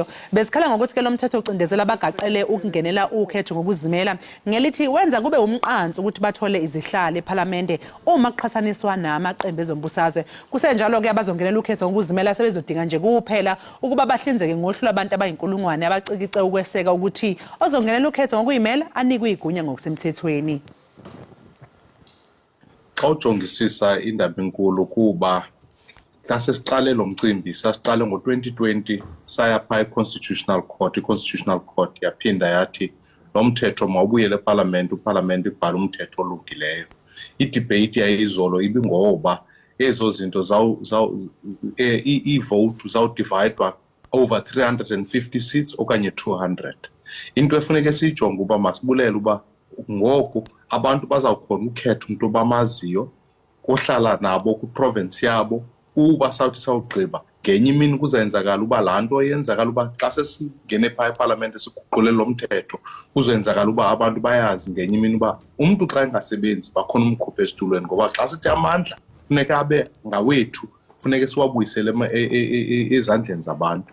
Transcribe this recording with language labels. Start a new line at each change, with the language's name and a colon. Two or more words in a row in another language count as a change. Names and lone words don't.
Zulu: Besikhala ngokuthi ke lo mthetho ucindezela abagaqele ukungenela ukhetho ngokuzimela ngelithi wenza kube umqansi ukuthi bathole izihlalo eParliament uma kuqhathaniswa namaqembu ezombusazwe. Kusenjalo ke abazongenela ukhetho ngokuzimela sebezodinga nje kuphela ukuba bahlinzeke ngohlu labantu abayinkulungwane abacikice ukweseka ukuthi ozongenela ukhetho ngokuyimela anikwe igunya ngokusemthethweni.
Xhosa: Xa ujongisisa indaba enkulu kuba sasiqale lo mcimbi sasiqale ngo2020 saya pha eConstitutional Court iConstitutional Court yaphinda yathi lo mthetho mawubuyele eParliament uParliament ibhala umthetho olungileyo. Idebate yayizolo ibingoba ezo zinto i-vote zawudividwa
English: over 350 seats
Xhosa: okanye 200. Into efuneka siyijonge uba masibulele uba ngoku abantu bazawukhona ukhetha umuntu obamaziyo ohlala nabo ku-province yabo uba sawuthi sawugqiba ngenye imini kuzenzakala uba laa nto yenzakala uba xa sesingene phaa eParliament siguqule lo mthetho kuzenzakala uba abantu bayazi ngenye imini uba umntu xa engasebenzi bakhona umkhupha esitulweni ngoba xa sithi amandla funeka abe ngawethu funeka siwabuyisele ezandleni zabantu.